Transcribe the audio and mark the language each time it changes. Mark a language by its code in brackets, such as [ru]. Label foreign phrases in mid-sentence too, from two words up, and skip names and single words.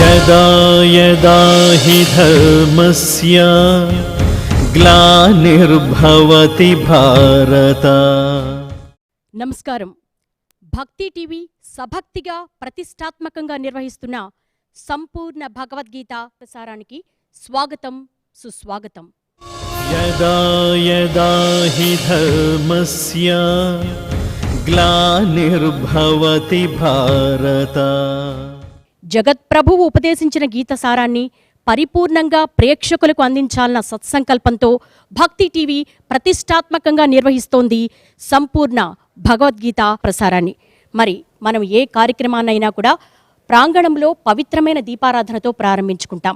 [sa] यदा यदा हि धर्मस्य ग्लानिर्भवति भारत. [te] నమస్కారం. భక్తి టీవీ సభక్తిగా ప్రతిష్టాత్మకంగా నిర్వహిస్తున్న సంపూర్ణ భగవద్గీత ప్రసారానికి స్వాగతం, సుస్వాగతం. [sa] यदा यदा हि धर्मस्य ग्लानिर्भवति भारत. [te] జగత్ప్రభువు ఉపదేశించిన గీత సారాన్ని పరిపూర్ణంగా ప్రేక్షకులకు అందించాలన్న సత్సంకల్పంతో భక్తి టీవీ ప్రతిష్టాత్మకంగా నిర్వహిస్తోంది సంపూర్ణ భగవద్గీత ప్రసారాన్ని. మరి మనం ఏ కార్యక్రమాన్నైనా కూడా ప్రాంగణంలో పవిత్రమైన దీపారాధనతో ప్రారంభించుకుంటాం.